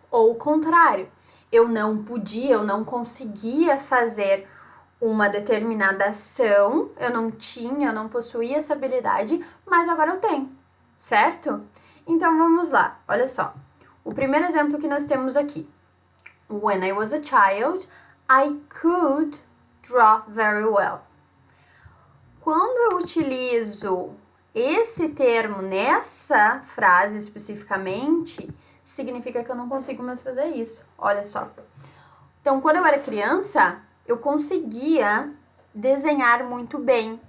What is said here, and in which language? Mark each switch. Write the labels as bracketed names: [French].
[Portuguese] Ou o contrário, eu não podia, eu não conseguia fazer uma determinada ação, eu não possuía essa habilidade, mas agora eu tenho, certo? Então vamos lá, olha só. O primeiro exemplo que nós temos aqui. [English] When I was a child, I could draw very well. [Portuguese] Quando eu utilizo esse termo nessa frase especificamente, significa que eu não consigo mais fazer isso. Olha só. Então, quando eu era criança, eu conseguia desenhar muito bem.